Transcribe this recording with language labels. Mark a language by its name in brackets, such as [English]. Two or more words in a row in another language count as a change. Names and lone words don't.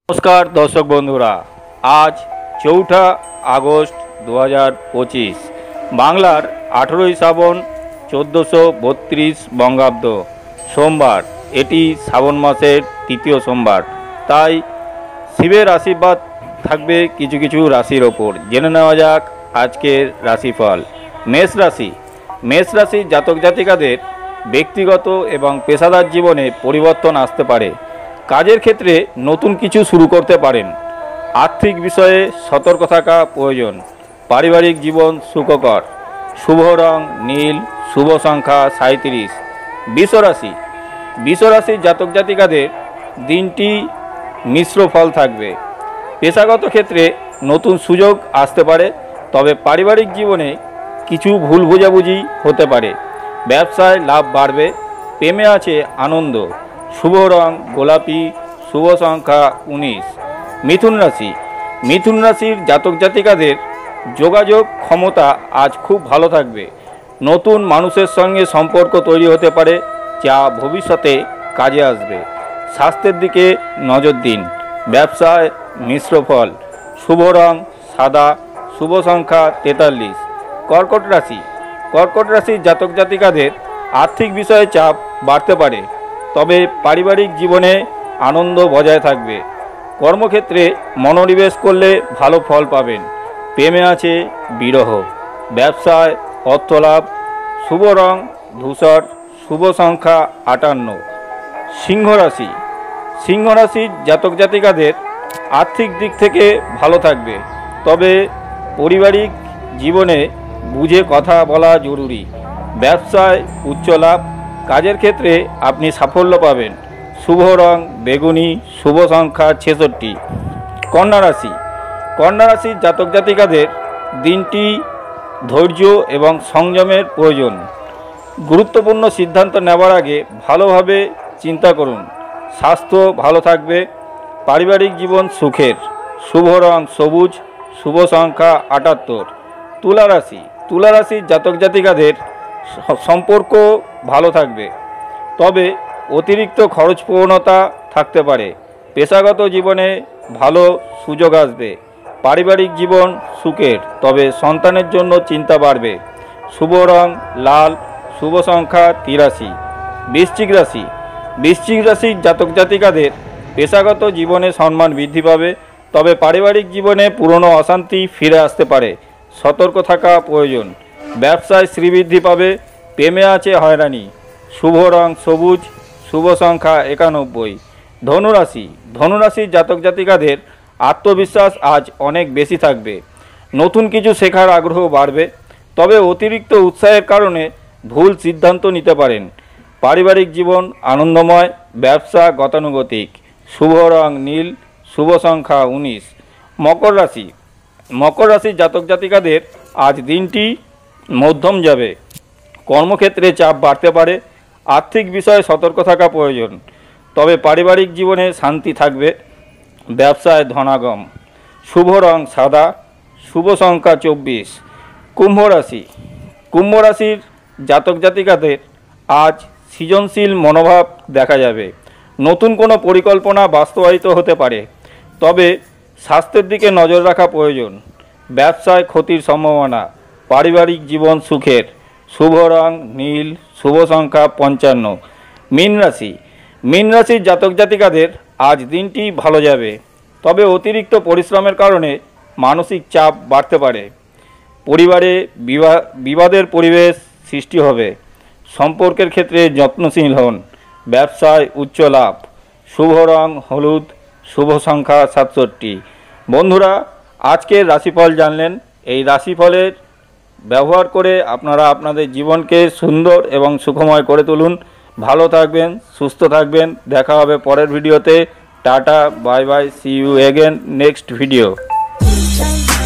[Bangla] নমস্কার দর্শক বন্ধুরা আজ 4 আগস্ট 2025 বাংলার 18 শ্রাবণ 1432 বঙ্গাব্দ সোমবার এটি শ্রাবণ মাসের তৃতীয় সোমবার তাই শিবের আশীর্বাদ থাকবে কিছু কিছু রাশির ওপর জেনে নেওয়া যাক আজকের রাশিফল। মেষ রাশি জাতক জাতিকাদের ব্যক্তিগত এবং পেশাদার জীবনে পরিবর্তন আসতে পারে। কাজের ক্ষেত্রে নতুন কিছু শুরু করতে পারেন। আর্থিক বিষয়ে সতর্ক থাকা প্রয়োজন। পারিবারিক জীবন সুখকর। শুভ রং নীল। শুভ সংখ্যা 37। বৃষ রাশি জাতক জাতিকাদের দিনটি মিশ্র ফল থাকবে। পেশাগত ক্ষেত্রে নতুন সুযোগ আসতে পারে তবে পারিবারিক জীবনে কিছু ভুল বোঝাবুঝি হতে পারে। ব্যবসায় লাভ বাড়বে। প্রেমে আছে আনন্দ। শুভ রং গোলাপি। শুভ সংখ্যা 19। মিথুন রাশির জাতক জাতিকাদের যোগাযোগ ক্ষমতা আজ খুব ভালো থাকবে। নতুন মানুষের সঙ্গে সম্পর্ক তৈরি হতে পারে যা ভবিষ্যতে কাজে আসবে। স্বাস্থ্যের দিকে নজর দিন। ব্যবসায় মিশ্র ফল। শুভ রং সাদা। শুভ সংখ্যা 43। কর্কট রাশি জাতক জাতিকাদের আর্থিক বিষয়ে চাপ বাড়তে পারে তবে পারিবারিক জীবনে আনন্দ বজায় থাকবে। কর্মক্ষেত্রে মনোনিবেশ করলে ভালো ফল পাবেন। প্রেমে আছে বিরহ। ব্যবসায় অর্থলাভ। শুভ রং ধূসর। শুভ সংখ্যা 58। সিংহ রাশি জাতক জাতিকাদের আর্থিক দিক থেকে ভালো থাকবে তবে পারিবারিক জীবনে বুঝে কথা বলা জরুরি। ব্যবসায় উচ্চ লাভ। কাজের ক্ষেত্রে আপনি সাফল্য পাবেন। শুভ রং বেগুনি। শুভ সংখ্যা 66। কন্যা রাশি জাতক জাতিকাদের দিনটি ধৈর্য এবং সংযমের প্রয়োজন। গুরুত্বপূর্ণ সিদ্ধান্ত নেওয়ার আগে ভালোভাবে চিন্তা করুন। স্বাস্থ্য ভালো থাকবে। পারিবারিক জীবন সুখের। শুভ রং সবুজ। শুভ সংখ্যা 78। তুলা রাশি জাতক জাতিকাদের সম্পর্ক ভালো থাকবে তবে অতিরিক্ত খরচ প্রবণতা থাকতে পারে। পেশাগত জীবনে ভালো সুযোগ আসবে। পারিবারিক জীবন সুখের তবে সন্তানের জন্য চিন্তা বাড়বে। শুভ রং লাল। শুভ সংখ্যা 83। বৃশ্চিক রাশি জাতক জাতিকাদের পেশাগত জীবনে সম্মান বৃদ্ধি পাবে তবে পারিবারিক জীবনে পুরানো অশান্তি ফিরে আসতে পারে। সতর্ক থাকা প্রয়োজন। ব্যবসায় শ্রীবৃদ্ধি পাবে। প্রেমে আছে হয়রানি। শুভ রং সবুজ। শুভ সংখ্যা 91। ধনুরাশি জাতক জাতিকাদের আত্মবিশ্বাস আজ অনেক বেশি থাকবে। নতুন কিছু শেখার আগ্রহ বাড়বে তবে অতিরিক্ত উৎসাহের কারণে ভুল সিদ্ধান্ত নিতে পারেন। পারিবারিক জীবন আনন্দময়। ব্যবসা গতানুগতিক। শুভ রং নীল। শুভ সংখ্যা 19। মকর রাশি জাতক জাতিকাদের আজ দিনটি মধ্যম যাবে। কর্মক্ষেত্রে চাপ বাড়তে পারে। আর্থিক বিষয়ে সতর্ক থাকা প্রয়োজন তবে পারিবারিক জীবনে শান্তি থাকবে। ব্যবসায় ধনাগম। শুভ রং সাদা। শুভ সংখ্যা 24। কুম্ভ রাশির জাতক জাতিকাদের আজ সৃজনশীল মনোভাব দেখা যাবে। নতুন কোনো পরিকল্পনা বাস্তবায়িত হতে পারে তবে স্বাস্থ্যের দিকে নজর রাখা প্রয়োজন। ব্যবসায় ক্ষতির সম্ভাবনা। পারিবারিক জীবন সুখের। শুভ রং নীল। শুভ সংখ্যা 55। মীন রাশি জাতক জাতিকাদের আজ দিনটি ভালো যাবে তবে অতিরিক্ত পরিশ্রমের কারণে মানসিক চাপ বাড়তে পারে। পরিবারে বিবাদের পরিবেশ সৃষ্টি হবে। সম্পর্কের ক্ষেত্রে যত্নশীল হন। ব্যবসায় উচ্চ লাভ। শুভ রং হলুদ। শুভ সংখ্যা 67। বন্ধুরা আজকের রাশিফল জানলেন। এই রাশিফলের ব্যবহার করে আপনারা আপনাদের জীবনকে সুন্দর এবং সুখময় করে তুলুন। ভালো থাকবেন, সুস্থ থাকবেন। দেখা হবে পরের ভিডিওতে। [English] Tata bye bye. See you again next video.